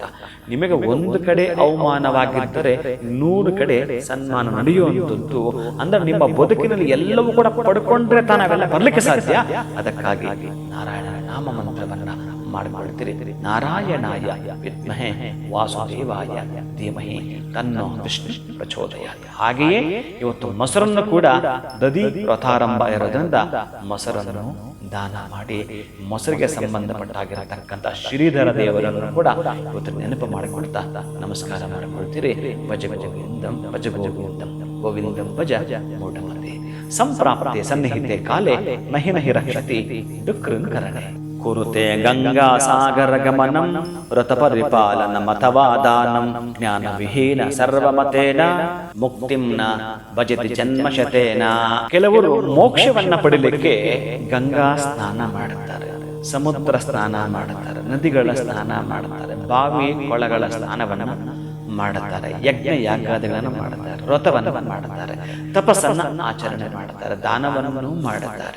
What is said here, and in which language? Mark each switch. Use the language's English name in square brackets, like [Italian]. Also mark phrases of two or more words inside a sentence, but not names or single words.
[Kannada] ನಿಮಗೆ ಒಂದು ಕಡೆ ಅವಮಾನವಾಗಿದ್ದರೆ 100 ಕಡೆ ಸನ್ಮಾನ ನಡೆಯುವಂಥದ್ದು. ಅಂದ್ರೆ ನಿಮ್ಮ ಬದುಕಿನಲ್ಲಿ ಎಲ್ಲವೂ ಕೂಡ ಪಡ್ಕೊಂಡ್ರೆ ತಾನಾವೆಲ್ಲ ಬರ್ಲಿಕ್ಕೆ ಸಾಧ್ಯ. ಅದಕ್ಕಾಗಿ ನಾರಾಯಣನ ನಾಮ ಮಂತ್ರವನ್ನ ಮಾಡಿಕೊಳ್ತೀರಿ. [Sanskrit] ನಾರಾಯಣಾಯ ವಿದ್ಮಹೇ ವಾಸುದೇವಾಯ ಧೀಮಹಿ ತನ್ನೋ ವಿಷ್ಣು ಪ್ರಚೋದಯಾತ್. [Kannada] ಹಾಗೆಯೇ ಇವತ್ತು ಮೊಸರನ್ನು ಕೂಡ ದಧಿ ವ್ರತಾರಂಭ ಇರೋದ್ರಿಂದ ಮೊಸರನ್ನು ದಾನ ಮಾಡಿ ಮೊಸರಿಗೆ ಸಂಬಂಧಪಟ್ಟಾಗಿರತಕ್ಕಂಥ ಶ್ರೀಧರ ದೇವರನ್ನು ಕೂಡ ಇವತ್ತು ನೆನಪು ಮಾಡಿಕೊಡ್ತಾ ನಮಸ್ಕಾರ ಮಾಡಿಕೊಳ್ತೀರಿ. [Sanskrit] ಭಜ ಗೋವಿಂದಂ ಭಜ ಗೋವಿಂದಂ ಗೋವಿಂದಂ ಭಜ ಮೂಢಮತೆ. ಸಂಪ್ರಾಪ್ತೆ ಸನ್ನಿಹಿತೆ ಕಾಲೇ ನಹಿ ನಹಿ ರಕ್ಷತಿ ಡುಕೃಂಕರಣೆ. ಕುರುತೆ ಗಂಗಾ ಸಾಗರ ಗಮನಂ ವ್ರತ ಪರಿಪಾಲನ ಮಥವಾ ದಾನಂ ಜ್ಞಾನ ವಿಹೀನ ಸರ್ವಮತೇನ ಮುಕ್ತಿಂ ನ ಭಜತಿ ಜನ್ಮಶತೇನ. [Kannada] ಕೆಲವರು ಮೋಕ್ಷವನ್ನ ಪಡಿಲಿಕ್ಕೆ ಗಂಗಾ ಸ್ನಾನ ಮಾಡುತ್ತಾರೆ, ಸಮುದ್ರ ಸ್ನಾನ ಮಾಡುತ್ತಾರೆ, ನದಿಗಳ ಸ್ನಾನ ಮಾಡುತ್ತಾರೆ, ಬಾವಿ ಕೊಳಗಳ ಸ್ನಾನವನ್ನು ಮಾಡುತ್ತಾರೆ, ಯಜ್ಞ ಯಾಗಾದಿಗಳನ್ನು ಮಾಡುತ್ತಾರೆ, ವ್ರತವನ್ನು ಮಾಡುತ್ತಾರೆ, ತಪಸ್ಸನ್ನು ಆಚರಣೆ ಮಾಡುತ್ತಾರೆ, ದಾನವನ್ನು ಮಾಡುತ್ತಾರೆ.